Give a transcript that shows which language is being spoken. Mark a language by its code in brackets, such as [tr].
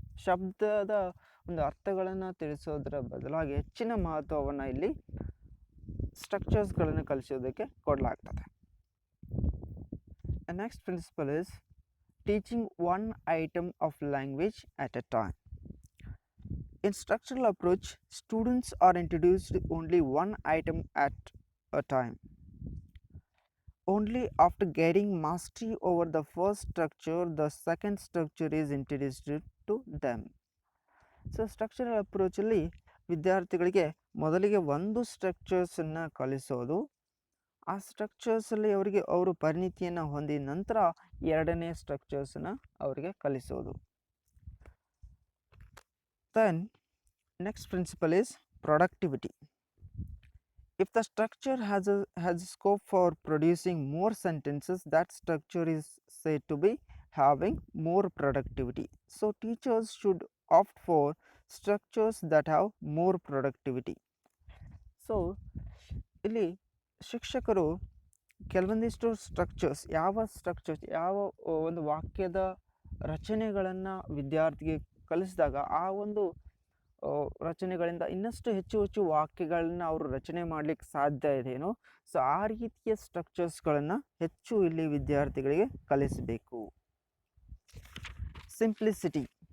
[kn] ಶಬ್ದದ ಒಂದು ಅರ್ಥಗಳನ್ನು ತಿಳಿಸೋದರ ಬದಲಾಗಿ ಹೆಚ್ಚಿನ ಮಹತ್ವವನ್ನು ಇಲ್ಲಿ ಸ್ಟ್ರಕ್ಚರ್ಸ್ಗಳನ್ನು ಕಲಿಸೋದಕ್ಕೆ ಕೊಡಲಾಗ್ತದೆ. [en] Next principle is teaching one item of language at a time. In structural approach, students are introduced only one item at a time. Only after getting mastery over the first structure, the second structure is introduced to them. [kn] So structural ಅಪ್ರೋಚಲ್ಲಿ ವಿದ್ಯಾರ್ಥಿಗಳಿಗೆ ಮೊದಲಿಗೆ ಒಂದು ಸ್ಟ್ರಕ್ಚರ್ಸನ್ನು ಕಲಿಸೋದು, ಆ ಸ್ಟ್ರಕ್ಚರ್ಸಲ್ಲಿ ಅವರು ಪರಿಣಿತಿಯನ್ನು ಹೊಂದಿದ ನಂತರ ಎರಡನೇ ಸ್ಟ್ರಕ್ಚರ್ಸನ್ನು ಅವರಿಗೆ ಕಲಿಸೋದು. [en] Then next principle is productivity. If the structure has a scope for producing more sentences, that structure is said to be having more productivity. So teachers should opt for structures that have more productivity. [kn] So ಇಲ್ಲಿ ಶಿಕ್ಷಕರು ಕೆಲವೊಂದಿಷ್ಟು structures, ಯಾವ ಒಂದು ವಾಕ್ಯದ ರಚನೆಗಳನ್ನು ವಿದ್ಯಾರ್ಥಿಗೆ ಕಲಿಸಿದಾಗ ಆ ಒಂದು ರಚನೆಗಳಿಂದ ಇನ್ನಷ್ಟು ಹೆಚ್ಚು ವಾಕ್ಯಗಳನ್ನ ಅವರು ರಚನೆ ಮಾಡಲಿಕ್ಕೆ ಸಾಧ್ಯ ಇದೆಯೋ, ಸೊ ಆ ರೀತಿಯ ಸ್ಟ್ರಕ್ಚರ್ಸ್ಗಳನ್ನು ಹೆಚ್ಚು ಇಲ್ಲಿ ವಿದ್ಯಾರ್ಥಿಗಳಿಗೆ ಕಲಿಸಬೇಕು. ಸಿಂಪ್ಲಿಸಿಟಿ.